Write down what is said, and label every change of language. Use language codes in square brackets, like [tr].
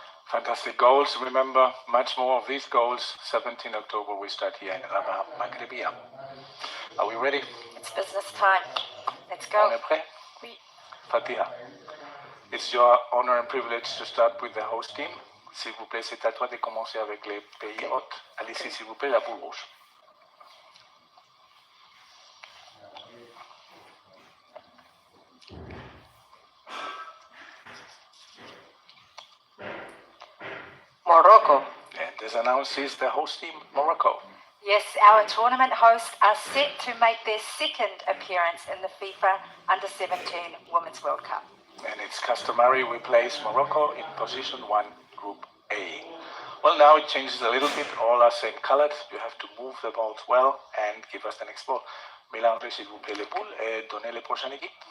[en] Fantastic goals. Remember, much more of these goals. 17 October, we start here in Rabat, Maghrébia. Are we ready? It's business time. Let's [fr] On [en] go. [fr] est prêt? Oui. [en] Fatiha, it's your honor and privilege to start with the host team. [fr] S'il vous plaît, c'est à toi de commencer avec les pays hôtes. Allez-y, s'il vous plaît, la boule rouge. [en] Morocco. And as announced, is the host team, Morocco. Yes, our tournament hosts are set to make their second appearance in the FIFA Under-17 Women's World Cup. And it's customary we place Morocco in position 1, Group A. Well, now it changes a little bit. All are same colored. You have to move the balls well and give us the next ball. [fr] Mélangez s'il vous plaît les boules et donnez les prochaines équipes.